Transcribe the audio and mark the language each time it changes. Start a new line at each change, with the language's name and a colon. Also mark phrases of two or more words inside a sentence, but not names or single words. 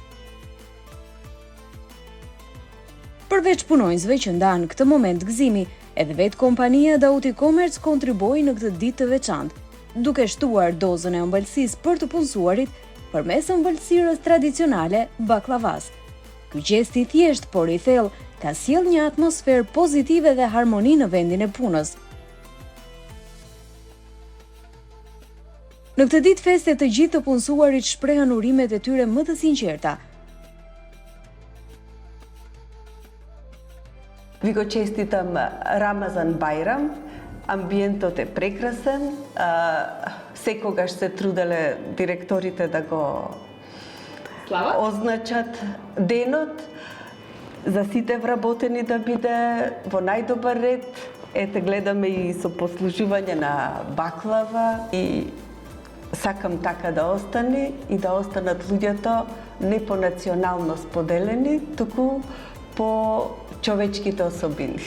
Albanian: Përveç punonjësve që ndanë këtë moment gëzimi, edhe vetë kompania Daut e-Commerce kontriboi në këtë ditë të veçantë, duke shtuar dozën e ëmbëlsisë për të punësuarit përmes ëmbëlsirës tradicionale baklavas. Ky gjest i thjesht por i thellë ka sjellë një atmosferë pozitive dhe harmoni në vendin e punës. Në këtë ditë feste të gjithë të punësuarit shprehën urimet e tyre më të sinqerta.
Macedonian: Ви го честитам Рамазан Бајрам, амбиентот е прекрасен, секогаш се труделе директорите да го означат денот, за сите вработени да биде во најдобар ред. Ете, гледаме и со послужување на баклава и сакам така да остане и да останат луѓето не по национално споделени, туку по човечките особини.